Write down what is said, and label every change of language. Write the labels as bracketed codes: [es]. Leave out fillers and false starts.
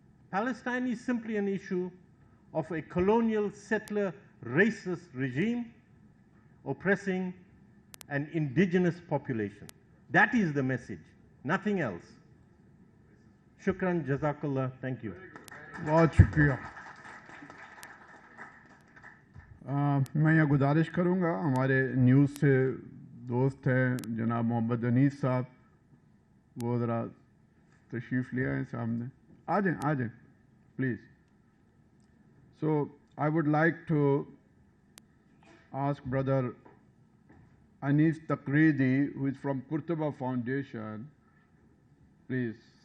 [en] Palestine is simply an issue of a colonial, settler, racist regime oppressing an indigenous population. That is the message, nothing else. Shukran, Jazakallah, thank you. [hi] बहुत शुक्रिया। मैं यहाँ गुजारिश करूँगा, हमारे news से दोस्त हैं जनाब मोहम्मद अनीस साहब, वो ज़रा तशरीफ़ ले आए सामने। आ जाएं please. [en] So I would like to ask Brother Anis Takridi, who is from Kurtuba Foundation, please.